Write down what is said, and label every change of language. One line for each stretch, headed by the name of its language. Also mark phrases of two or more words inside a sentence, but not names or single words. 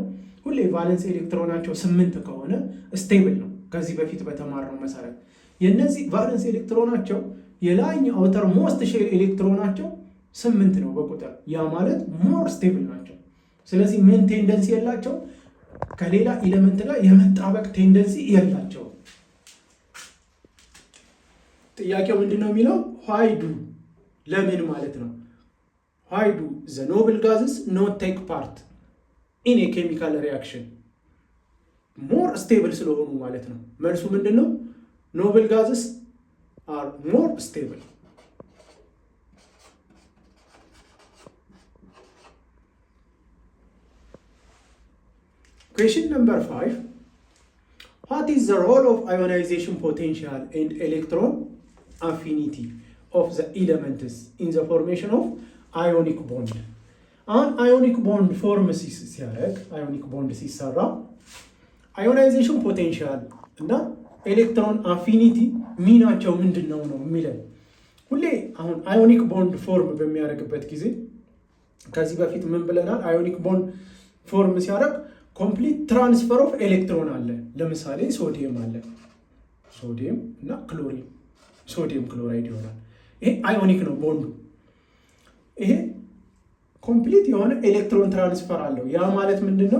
Amharic: ሁሌ ቫለንስ ኤሌክትሮናቸው 8 ከሆነ ስቴብል ነው። ከዚህ በፊት በተማርነው መሰረት የነዚህ ቫለንስ ኤሌክትሮናቸው የላይኛው
English: outer most shell
Amharic: ኤሌክትሮናቸው 8 ነው በቁጥር። ያ ማለት
English: more stable
Amharic: ናቸው። ስለዚህ ምን ቴንደንሲ የላቸው? ከሌላ ኤሌመንት ጋር የመጣበቅ ቴንደንሲ የላቸው። ጥያቄው ምንድነው የሚለው?
English: why do
Amharic: ለምን ማለት ነው።
English: why do the noble gases not take part in a chemical reaction? more stable
Amharic: ስለሆኑ ማለት ነው። መልሱ ምንድነው?
English: noble gases are more stable. Question number 5. What is the role of ionization potential and electron affinity of the elements in the formation of ionic bond? An ionic bond form
Amharic: ሲያደርግ
English: ionic bond
Amharic: ሲሰራ
English: ionization potential
Amharic: እና
English: electron affinity
Amharic: ሚናቸው ምንድነው ነው የሚለን። ሁሌ አሁን
English: ionic bond form
Amharic: በሚያደርግበት ጊዜ ከዚህ በፊት ምን ብለናል?
English: ionic bond form
Amharic: ሲያደርግ
English: complete transfer of electron
Amharic: አለ። ለምሳሌ ሶዲየም አለ፣ ሶዲየም እና ክሎሪን፣
English: sodium chloride
Amharic: ይሆናል። ይሄ አዮኒክ ነው ቦንዱ። ይሄ ኮምፕሊት የሆነ ኤሌክትሮን ትራንስፈር አለው። ያ ማለት ምንድነው?